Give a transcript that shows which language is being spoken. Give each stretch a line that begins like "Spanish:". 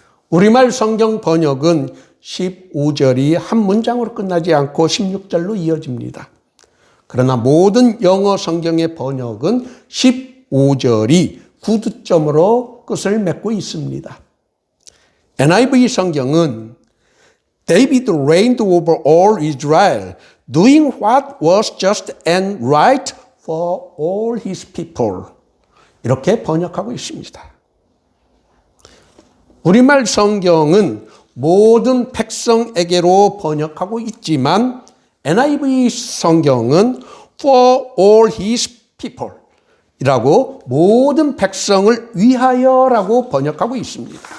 Korean: 우리말 성경 번역은 15절이 한 문장으로 끝나지 않고 16절로 이어집니다. 그러나 모든 영어 성경의 번역은 15절이 구두점으로 끝을 맺고 있습니다.
English: NIV 성경은 David reigned over all Israel, doing what was just and right for all his people.
Korean: 이렇게 번역하고 있습니다. 우리말 성경은 모든 백성에게로 번역하고 있지만 NIV 성경은
English: for all his people
Korean: 이라고 모든 백성을 위하여라고 번역하고 있습니다.